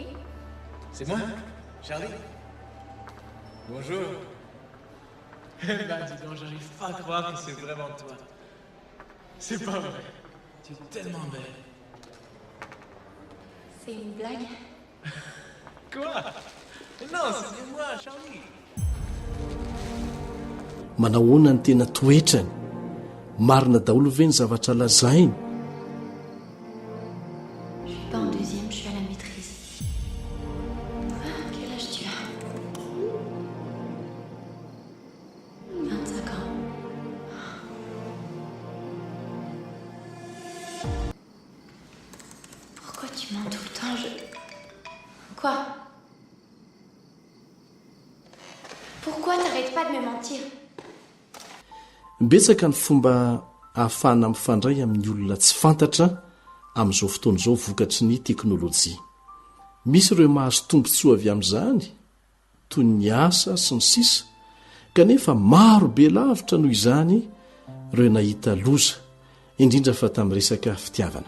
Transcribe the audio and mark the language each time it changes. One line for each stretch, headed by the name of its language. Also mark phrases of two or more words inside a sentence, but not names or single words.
French: C'est moi, Charlie. Bonjour. Ben dis donc, j'arrive pas à croire que c'est vraiment toi. C'est pas vrai. Tu es tellement belle. C'est une blague? Quoi? Non, c'est moi, Charlie.
Malagasy: Manahoana ny tena toetrany, marina daholo ve ny zavatra lazainy?
French: Je suis pas en deuxième, je suis à la maîtrise. Quel âge tu as? 25 ans. Pourquoi tu mens tout le temps? Quoi? Pourquoi t'arrêtes pas de me mentir?
Malagasy: Betsaka ny fomba ahafahana mifandray amin'ny olona tsy fantatra amin'izao fotoana izao vokatry ny teknôlôjia. Misy ireo mahazo tombontsoa avy amin'izany, toy ny asa sy ny sisa, kanefa maro be lavitra noho izany ireo nahita loza, indrindra fa tamin'ny resaka fitiavana.